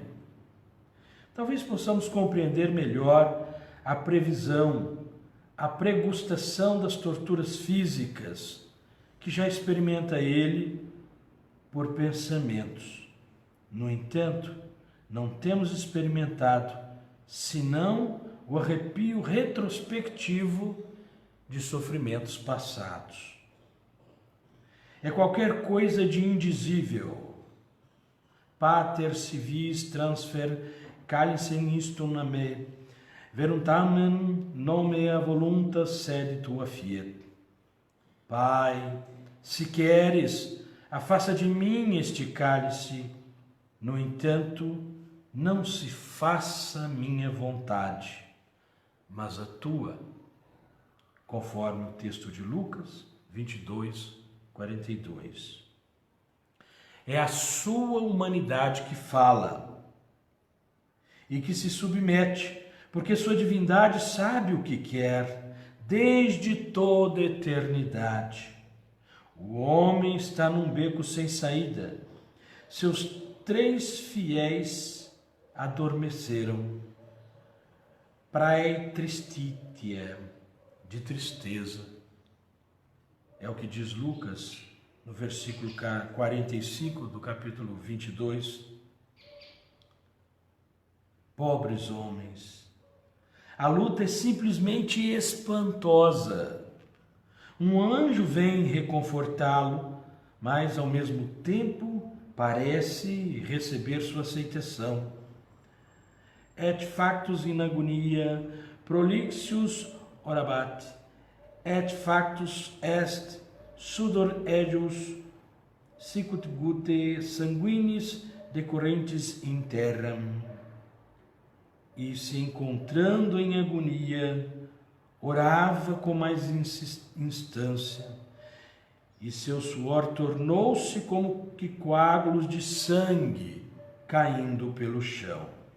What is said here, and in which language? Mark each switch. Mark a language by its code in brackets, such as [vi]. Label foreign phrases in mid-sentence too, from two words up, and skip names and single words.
[pt] Talvez possamos compreender melhor a previsão, a pregustação das torturas físicas que já experimenta ele por pensamentos. No entanto, não temos experimentado senão o arrepio retrospectivo de sofrimentos passados. É qualquer coisa de indizível. [la] Pater civis transfer calicem istum a me, veruntamen non mea voluntas sed tua fiat. [pt] Pai, se queres, afasta de mim este cálice, no entanto, não se faça a minha vontade, mas a tua, conforme o texto de Lucas 22, 42. É a sua humanidade que fala e que se submete, porque sua divindade sabe o que quer desde toda a eternidade. O homem está num beco sem saída. Seus 3 fiéis adormeceram. [la] Prae tristitia, [pt] de tristeza. É o que diz Lucas no versículo 45 do capítulo 22. Pobres homens, a luta é simplesmente espantosa. Um anjo vem reconfortá-lo, mas ao mesmo tempo parece receber sua aceitação. [la] Et factus in agonia prolixius orabat, et factus est sudor ejus sicut gute sanguinis decorrentes in terram. [pt] E se encontrando em agonia, orava com mais instância, e seu suor tornou-se como que coágulos de sangue caindo pelo chão.